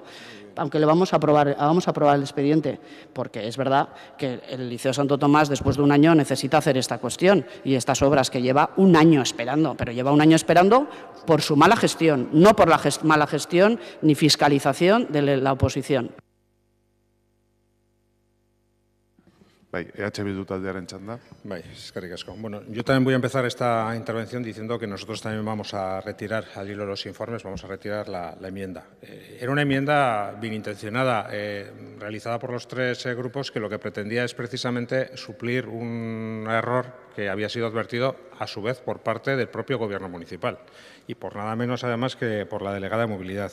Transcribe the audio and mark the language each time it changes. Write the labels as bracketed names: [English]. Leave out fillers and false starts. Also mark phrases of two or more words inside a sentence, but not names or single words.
[Spanish] Aunque le vamos a aprobar el expediente, porque es verdad que el Liceo Santo Tomás, después de un año, necesita hacer esta cuestión y estas obras que lleva un año esperando, pero lleva un año esperando por su mala gestión, no por la mala gestión ni fiscalización de la oposición. [Basque] Bai, EH Bildu taldearen txanda. Bai, eskerrik asko. [Spanish] Bueno, yo también voy a empezar esta intervención diciendo que nosotros también vamos a retirar, al hilo de los informes, vamos a retirar la enmienda. Era una enmienda bien intencionada, realizada por los tres grupos, que lo que pretendía es precisamente suplir un error que había sido advertido, a su vez, por parte del propio Gobierno municipal y por nada menos, además, que por la delegada de Movilidad.